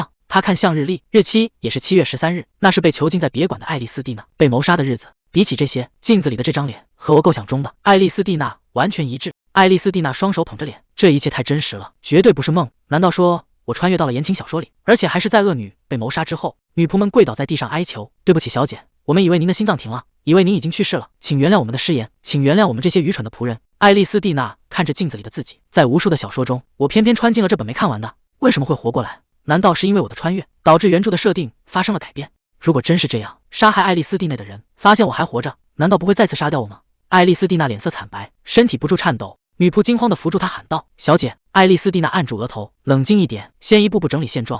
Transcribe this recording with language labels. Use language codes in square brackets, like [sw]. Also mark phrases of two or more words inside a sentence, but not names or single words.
[zh] 她看向日曆，日期也是7月13日，那是被囚禁在別館的愛麗絲蒂娜被謀殺的日子。比起這些，鏡子裡的這張臉和我構想中的愛麗絲蒂娜完全一致。愛麗絲蒂娜雙手捧着臉，這一切太真實了，絕對不是夢。難道說我穿越到了言情小說裡，而且還是在惡女被謀殺之後？女僕們跪倒在地上哀求：“对不起，小姐，我們以為您的心臟停了，以為您已經去世了，請原諒我們的失言，請原諒我們這些愚蠢的僕人。” 愛麗絲蒂娜看着鏡子裡的自己，在無數的小說中，我偏偏穿進了這本沒看完的，為什麼會活過來？難道是因為我的穿越導致原著的設定發生了改變？如果真是這樣，殺害愛麗絲蒂娜的人發現我還活着，難道不會再次殺掉我嗎？愛麗絲蒂娜臉色慘白，身體不住顫抖。女僕驚慌地扶住她，喊道：“小姐！” 愛麗絲蒂娜按住額頭，冷靜一點，先一步步整理現狀。